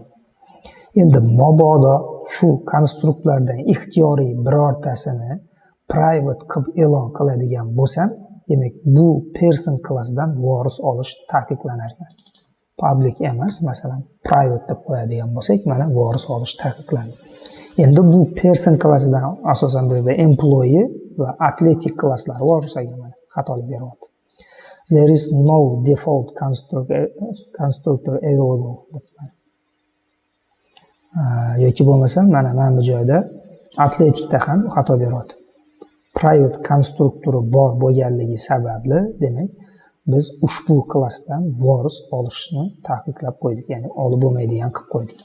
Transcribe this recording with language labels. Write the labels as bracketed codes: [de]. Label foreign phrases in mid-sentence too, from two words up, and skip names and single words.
[uz] Endi mabodo shu konstruktorlardan ixtiyoriy birortasini private qilib e'lon qiladigan bo'lsam, demak bu person klassidan voris olish taqiqlanar ekan. Public emas, masalan, private deb qo'yadigan bo'lsak, mana voris olish taqiqlanadi. Endi bu person klassidan asosan bizda employee va athletic klasslar voris olgan, mana xatolik beryapti. [en] There is no default constructor available. [uz] Yoki bo'lmasa, mana bu joyda atletikda ham xato beryapti. Private konstruktori bor bo'lganligi sababli, demak, biz ushbu klassdan voris olishni taqiqlab qo'ydik, ya'ni olib bo'lmaydigan qilib qo'ydik.